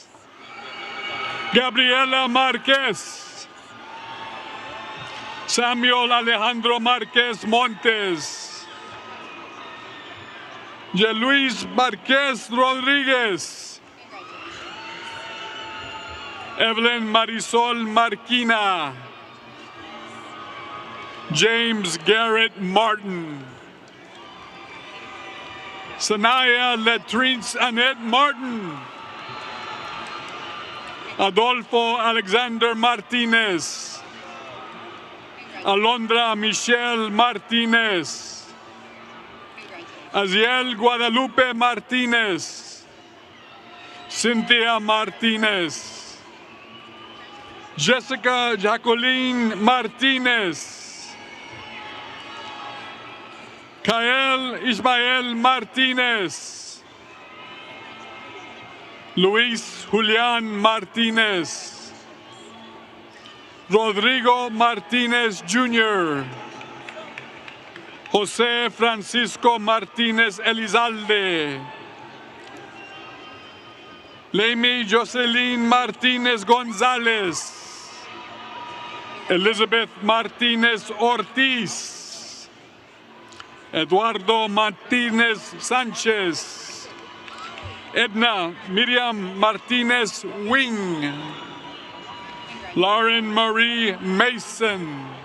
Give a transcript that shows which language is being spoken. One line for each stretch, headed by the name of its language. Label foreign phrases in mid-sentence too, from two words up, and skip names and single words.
English: Gabriela Marquez. Samuel Alejandro Marquez Montes. Luis Marquez Rodriguez. Evelyn Marisol Marquina. James Garrett Martin. Sanaya Latrines Annette Martin. Adolfo Alexander Martinez. Alondra Michelle Martinez. Aziel Guadalupe Martinez. Cynthia Martinez. Jessica Jacqueline Martinez. Kael Ismael Martinez. Luis Julian Martinez. Rodrigo Martinez Jr., Jose Francisco Martinez Elizalde, Lamy Jocelyn Martinez Gonzalez, Elizabeth Martinez Ortiz, Eduardo Martinez Sanchez, Edna Miriam Martinez Wing, Lauren Marie Mason,